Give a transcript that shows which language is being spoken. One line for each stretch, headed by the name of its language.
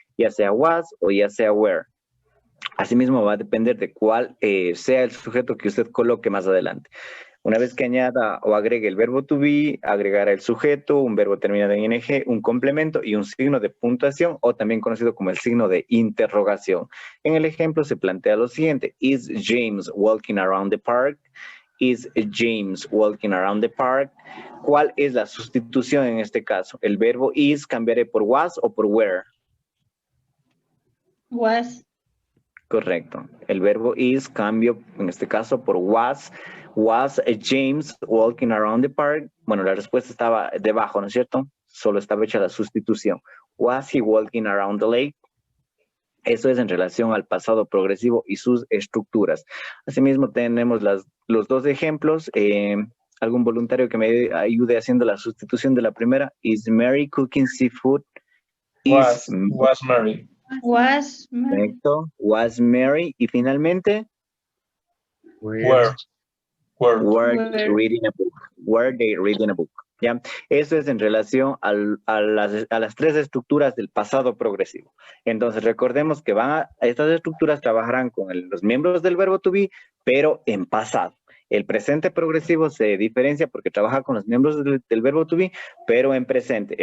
Spanish: Ya sea was o ya sea were. Asimismo va a depender de cuál sea el sujeto que usted coloque más adelante. Una vez que añada o agregue el verbo to be, agregará el sujeto, un verbo terminado en ing, un complemento y un signo de puntuación o también conocido como el signo de interrogación. En el ejemplo se plantea lo siguiente.
English: Is James walking around the park? Is James walking around the park?
Spanish: ¿Cuál es la sustitución en este caso? ¿El verbo is cambiaré por was o por were?
English: Was.
Spanish: Correcto. El verbo is cambio en este caso por was.
English: Was James walking around the park?
Spanish: Bueno, la respuesta estaba debajo, ¿no es cierto? Solo estaba hecha la sustitución.
English: Was he walking around the lake?
Spanish: Eso es en relación al pasado progresivo y sus estructuras. Asimismo, tenemos los dos ejemplos. ¿Algún voluntario que me ayude haciendo la sustitución de la primera?
English: Is Mary cooking seafood? Was Mary. Was Mary.
Spanish: Correcto. Was Mary. Y finalmente,
English: Were they reading a book? Were they reading a book?
Spanish: ¿Ya? Eso es en relación a las tres estructuras del pasado progresivo. Entonces, recordemos que estas estructuras trabajarán con los miembros del verbo to be, pero en pasado. El presente progresivo se diferencia porque trabaja con los miembros del verbo to be, pero en presente.